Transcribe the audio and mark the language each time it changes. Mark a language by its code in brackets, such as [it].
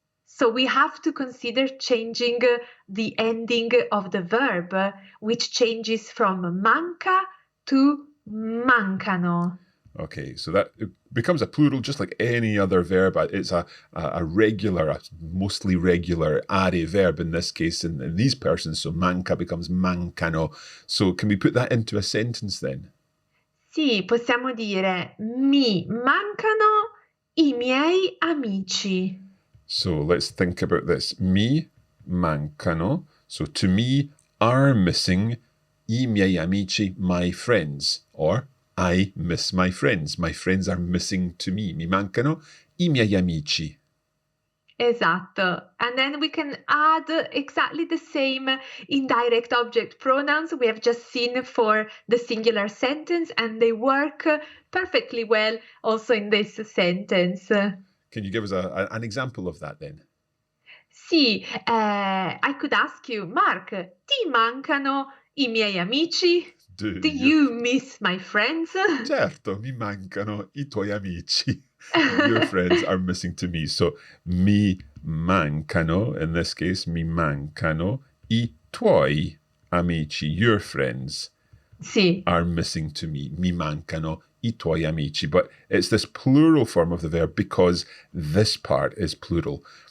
[en] So we have to consider changing the ending of the verb, which changes from manca to mancano. Okay, so that it becomes a plural just like any other verb. It's a regular, a mostly regular are verb in this case in these persons. So manca becomes mancano. So can we put that into a sentence then? [it] Sì, possiamo dire mi mancano I miei amici. [en] So let's think about this. Mi mancano. So to me are missing I miei amici, my friends. Or I miss my friends. My friends are missing to me. [it] Mi mancano I miei amici. Esatto. [en] And then we can add exactly the same indirect object pronouns we have just seen for the singular sentence, and they work perfectly well also in this sentence. Can you give us an example of that then? Sì, I could ask you, Mark, ti mancano I miei amici? Do you miss my friends? [it] Certo, mi mancano I tuoi amici. [en] Your friends are missing to me. [it] So, mi mancano, in this case, mi mancano I tuoi amici. [en] Your friends [it] Sì. are missing to me. Mi mancano I tuoi amici. [en] But it's this plural form of the verb because this part is plural.